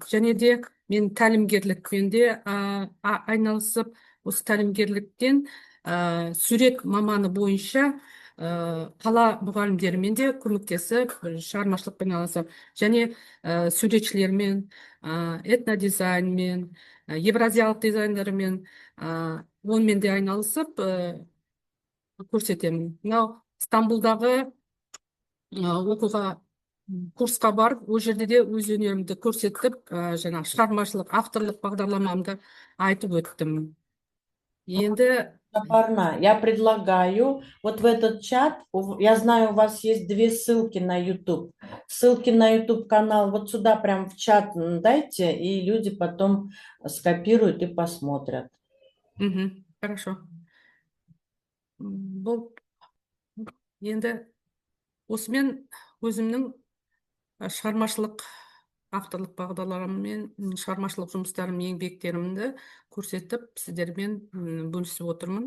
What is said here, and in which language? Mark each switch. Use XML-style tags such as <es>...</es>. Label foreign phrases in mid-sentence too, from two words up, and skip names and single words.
<kk>Және де мен тәлімгерлікпен де айналысып, осы тәлімгерліктен сурет маманы бойынша қала мұғалімдерімен де көмектесіп, шығармашылықпен айналысып, және суретшілермен, этнодизайнмен, евразиялық дизайнермен онымен де айналысып көрсетемін. Мынау Стамбулдағы оқуға курсқа барып, ол жерде де өз өнерімді көрсетіп, жаңа шығармашылық, авторлық бағдарламамды айтып өттім. Енді</kk> <ru>Жапарна, я предлагаю вот в этот чат, я знаю, у вас есть 2 ссылки на YouTube. Ссылки на YouTube канал вот сюда прям в чат дайте, и люди потом скопируют и посмотрят. Хорошо.</ru> <kk>Бұл енді осымен өзімнің шығармашылық авторлық бағдарламамен шығармашылық жұмыстарым, еңбектерімді көрсетіп, сіздермен бөлісіп отырмын.</kk>